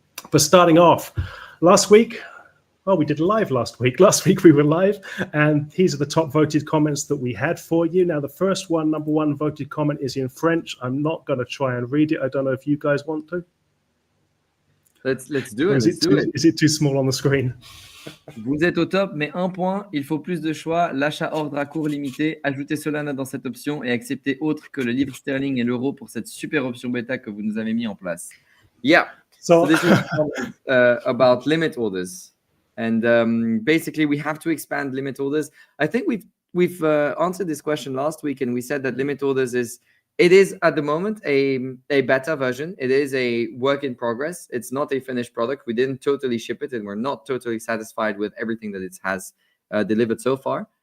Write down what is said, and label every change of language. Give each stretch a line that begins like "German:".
English: But starting off, last week, well, we did live last week. Last week we were live, and these are the top voted comments that we had for you. Now, the first one, number one voted comment is in French. I'm not going to try and read it. I don't know if you guys want to. Let's do it. Is it too small on the screen?
French: Vous êtes au top, mais un point, il faut plus de choix. L'achat ordre à court limité. Ajoutez Solana dans cette option et acceptez autre que le livre sterling et l'euro pour cette super option bêta que vous nous avez mis en place.
English: Yeah. So this is about limit orders. And basically, we have to expand limit orders. I think we've answered this question last week, and we said that limit orders is at the moment a beta version. It is a work in progress. It's not a finished product. We didn't totally ship it, and we're not totally satisfied with everything that it has delivered so far.